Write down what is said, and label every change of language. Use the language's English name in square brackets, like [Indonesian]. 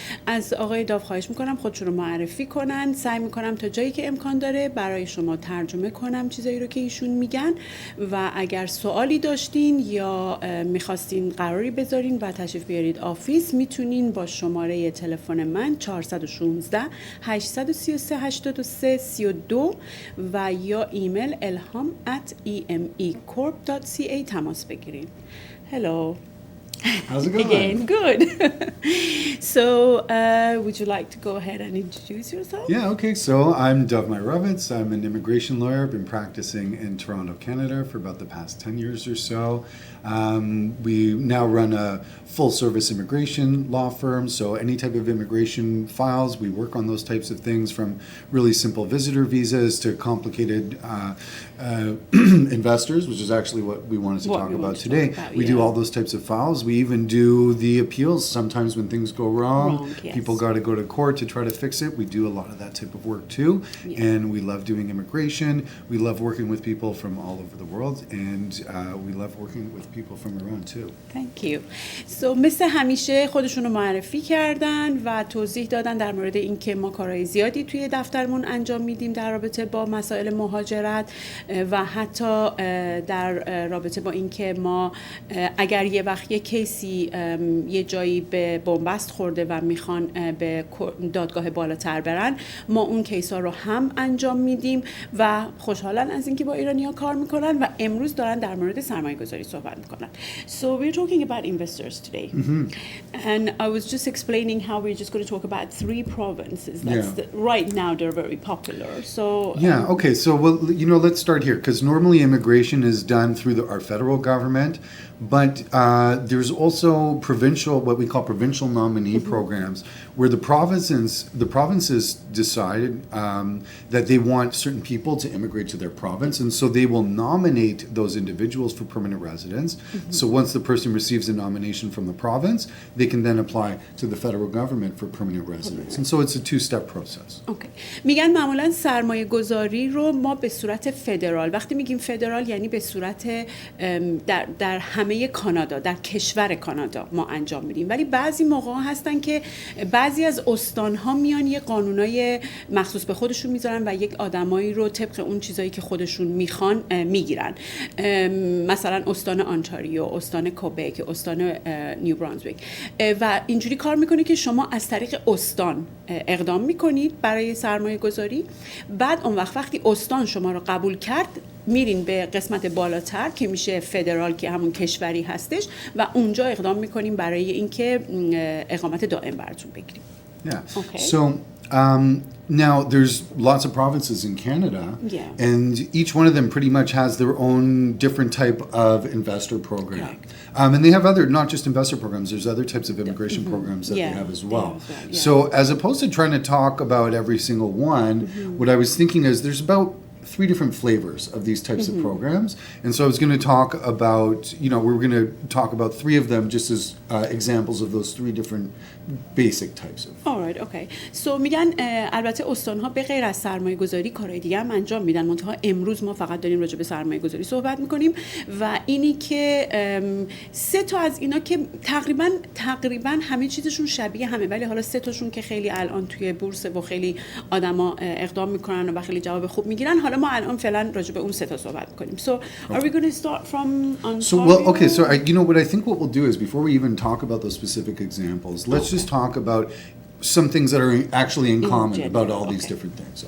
[Persian] از آقای داو خواهش می‌کنم خودشون رو معرفی کنن. سعی می‌کنم تا جایی که امکان داره برای شما ترجمه کنم چیزایی رو که ایشون میگن و اگر سوالی داشتین یا می‌خواستین قراری بذارین و تشریف بیارید آفیس، میتونین با شماره تلفن من 416 833 83 32 و یا ایمیل elham@emecorp.ca تماس بگیرید. [English] Hello. How's it going? Again, good. So, would you like to go ahead and introduce yourself? Yeah, okay. So I'm Dov Myrovitz. I'm an immigration lawyer. I've been practicing in Toronto, Canada for about the past 10 years or so. We now run a full-service immigration law firm, so any type of immigration files, we work on those types of things from really simple visitor visas to complicated investors, which is actually what we wanted to talk about today. We do all those types of files. We even do the appeals. Sometimes when things go wrong, Yes. people got to go to court to try to fix it. We do a lot of that type of work too. Yes. And we love doing immigration. We love working with people from all over the world. And we love working with people from around too. Thank you. [Persian] So مثل همیشه خودشون رو معرفی کردن و توضیح دادن در مورد اینکه ما کارهای زیادی توی دفترمون انجام میدیم در رابطه با مسائل مهاجرت و حتی در رابطه با اینکه ما اگر یه وقت یه کیسی یه جایی به بنبست خورده و میخوان به دادگاه بالاتر برن، ما اون کیسا رو هم انجام میدیم و خوشحالن از اینکه با ایرانی‌ها کار میکنن و امروز دارن در مورد سرمایه‌گذاری صحبت میکنن. [English] So we're talking about investors today. And I was just explaining how we're just going to talk about 3 provinces. Right now they're very popular. So Yeah, okay. So, well, let's start here because normally immigration is done through our federal government, but there's also what we call provincial nominee programs where the provinces decide that they want certain people to immigrate to their province, and so they will nominate those individuals for permanent residence. So once the person receives a nomination from the province, they can then apply to the federal government for permanent residence. And so it's a 2-step process. Okay. [Persian] میگن معمولا سرمایه گذاری رو ما به صورت فدرال، وقتی میگیم فدرال یعنی به صورت در همه کانادا، در کشور کانادا ما انجام میدیم، ولی بعضی موقع هستن که بعضی از استان‌ها میان یه قانونای مخصوص به خودشون میذارن و یک آدمایی رو طبق اون چیزایی که خودشون میخوان میگیرن. مثلا استان آنتاریو، استان کوبک، استان نیو برانزویک و اینجوری کار میکنه که شما از طریق استان اقدام میکنید برای سرمایه گذاری. بعد اون وقتی استان شما رو قبول کرد میرین به قسمت بالاتر که میشه فدرال که همون کشوری هستش و اونجا اقدام میکنیم برای اینکه اقامت دائم براتون بگیریم. [English] Yeah. Okay. So now there's lots of provinces in Canada, and each one of them pretty much has their own different type of investor program. And they have other, not just investor programs, there's other types of immigration programs that they have as well. So as opposed to trying to talk about every single one, what I was thinking is there's about 3 different flavors of these types of programs. And so I was going to talk about, we were going to talk about 3 of them just as examples of those three different basic types of. Alright, okay. [Persian] So میگن البته استان‌ها به غیر از سرمایه‌گذاری کارهای دیگه هم انجام میدن، منتها امروز ما فقط داریم راجع به سرمایه‌گذاری صحبت میکنیم و اینی که سه تا از اینا که تقریبا همه چیزشون شبیه همه، ولی حالا سه تاشون که خیلی الان توی بورس و خیلی آدما اقدام میکنن و خیلی جواب خوب میگیرن، حالا ما الان فعلا راجع به اون سه تا صحبت میکنیم. [English] So are we going to start from Ontario? Okay, so what I think what we'll do is before we even talk about those specific examples, let's just talk about some things that are actually in common about all these different things.